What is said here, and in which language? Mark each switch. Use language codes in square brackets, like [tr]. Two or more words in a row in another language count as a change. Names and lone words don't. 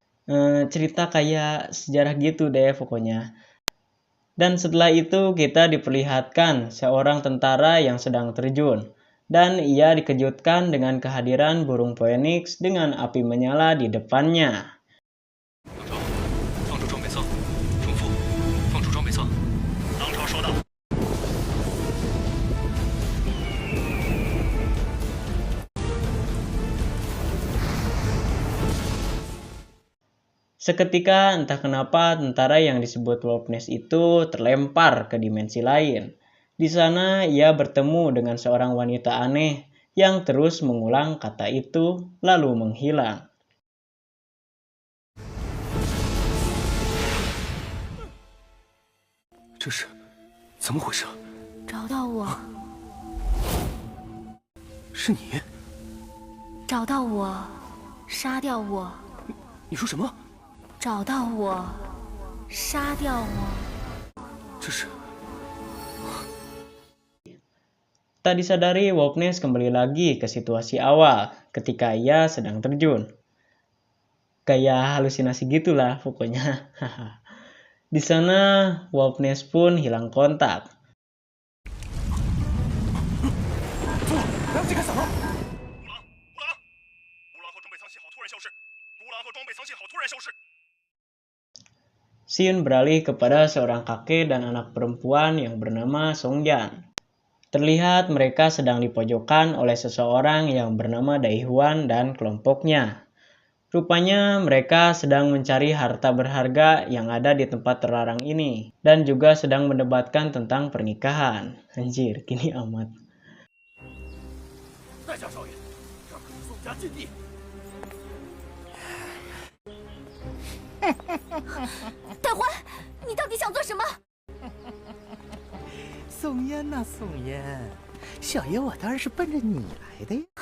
[id] Cerita kayak sejarah gitu deh pokoknya. Dan setelah itu kita diperlihatkan seorang tentara yang sedang terjun. Dan ia dikejutkan dengan kehadiran burung Phoenix dengan api menyala di depannya. [zh] 放出装备舱，重复，放出装备舱。当朝收到。 [id] Seketika entah kenapa tentara yang disebut Wolfness itu terlempar ke dimensi lain. Di sana ia bertemu dengan seorang wanita aneh yang terus mengulang kata itu lalu menghilang. [zh] 这是怎么回事？找到我，是你？找到我，杀掉我，你说什么？找到我，杀掉我。这是 [id] Tak disadari Wolfness kembali lagi ke situasi awal ketika ia sedang terjun. Kayak halusinasi gitulah pokoknya. Di sana Wolfness pun hilang kontak. [zh] 孤狼和装备藏信号突然消失。 [id] Scene beralih kepada seorang kakek dan anak perempuan yang bernama Songyan. Terlihat mereka sedang dipojokkan oleh seseorang yang bernama Daihuan dan kelompoknya. Rupanya mereka sedang mencari harta berharga yang ada di tempat terlarang ini dan juga sedang mendebatkan tentang pernikahan. Anjir, gini amat. [zh] 在下少爷，这可是宋家禁地。大欢，你到底想做什么？宋烟呐，宋烟，小爷我当然是奔着你来的呀。